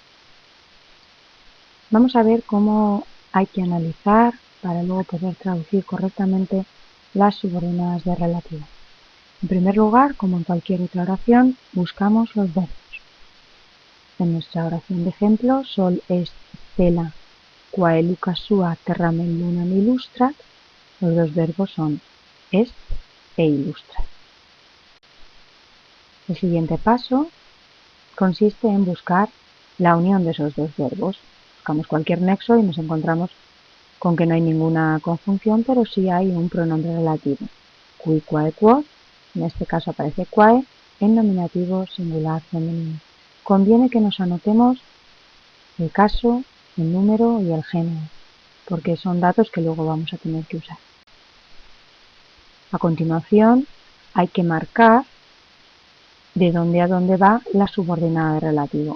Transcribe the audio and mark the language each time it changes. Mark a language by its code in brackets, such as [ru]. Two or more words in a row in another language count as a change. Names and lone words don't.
[es] Vamos a ver cómo hay que analizar para luego poder traducir correctamente las subordinadas de relativo. En primer lugar, como en cualquier otra oración, buscamos los verbos. En nuestra oración de ejemplo, [la] sol est stella quae lucas sua terramen lunam illustrat, [es] los dos verbos son est e illustrat. El siguiente paso consiste en buscar la unión de esos dos verbos. Buscamos cualquier nexo y nos encontramos con que no hay ninguna conjunción, pero sí hay un pronombre relativo. [la] Qui, quae, quod, [es] en este caso aparece quae, en nominativo singular femenino. Conviene que nos anotemos el caso, el número y el género, porque son datos que luego vamos a tener que usar. A continuación, hay que marcar de dónde a dónde va la subordinada de relativo.